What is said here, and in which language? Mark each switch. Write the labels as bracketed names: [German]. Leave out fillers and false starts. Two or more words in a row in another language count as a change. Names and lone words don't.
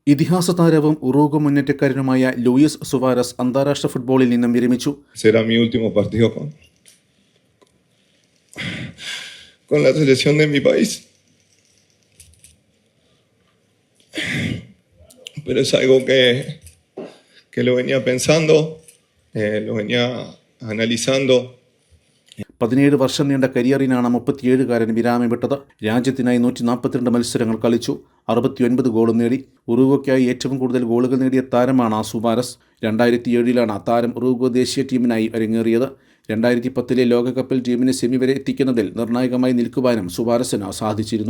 [Malayalam] ഇതിഹാസ താരവും ഉറുഗ്വ മുന്നേറ്റക്കാരനുമായ ലൂയിസ് സുവാരസ് അന്താരാഷ്ട്ര ഫുട്ബോളിൽ നിന്നും വിരമിച്ചു. [Spanish] Será mi último partido con la selección de mi país. Pero es algo que lo venía pensando, lo venía analizando. [Malayalam] 17 വർഷം നീണ്ട കരിയറിനാണ് 37-കാരൻ വിരാമം വിട്ടത്. രാജ്യത്തിനായി 142 മത്സരങ്ങൾ കളിച്ചു, 69 ഗോളും നേടി. ഉറുഗ്വയ്ക്കായി ഏറ്റവും കൂടുതൽ ഗോളുകൾ നേടിയ താരമാണ് സുവാരസ്. 2007 താരം ഉറുഗ്വ ദേശീയ ടീമിനായി അരങ്ങേറിയത്. 2010 ലോകകപ്പിൽ ടീമിനെ സെമി വരെ എത്തിക്കുന്നതിൽ നിർണായകമായി നിൽക്കുവാനും സുവാരസിന് സാധിച്ചിരുന്നു.